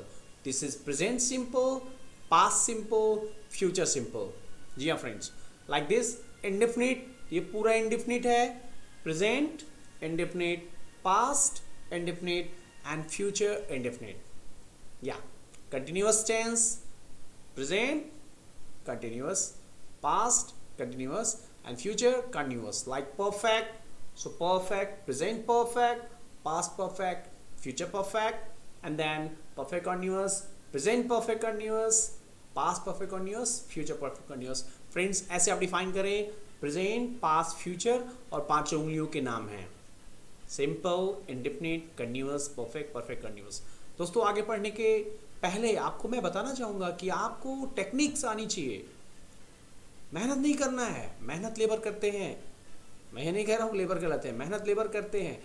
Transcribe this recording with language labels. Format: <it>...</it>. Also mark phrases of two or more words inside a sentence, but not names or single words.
<en>This is present simple, past simple, future simple.</en> <hi>जी हाँ फ्रेंड्स,</hi> <en>like this. indefinite,</en> <hi>ये पूरा इंडेफिनिट है,</hi> <en>present indefinite, past indefinite and future indefinite. या continuous tense, present continuous, past continuous and future continuous, like perfect. So perfect, present perfect, past perfect, future perfect, and then perfect continuous, present perfect continuous, past perfect continuous, future perfect continuous.</en> <hi>फ्रेंड्स ऐसे आप डिफाइन करें</hi> <en>present, past, future</en> <hi>और 5 उंगलियों के नाम हैं</hi> <en>simple, indefinite, continuous, perfect, perfect continuous.</en> <hi>दोस्तों आगे पढ़ने के पहले आपको मैं बताना चाहूँगा कि आपको टेक्निक्स आनी चाहिए। मेहनत नहीं करना है, मेहनत लेबर करते हैं। मैं ये नहीं कह रहा हूँ लेबर कहलाते हैं, मेहनत लेबर करते हैं।</hi>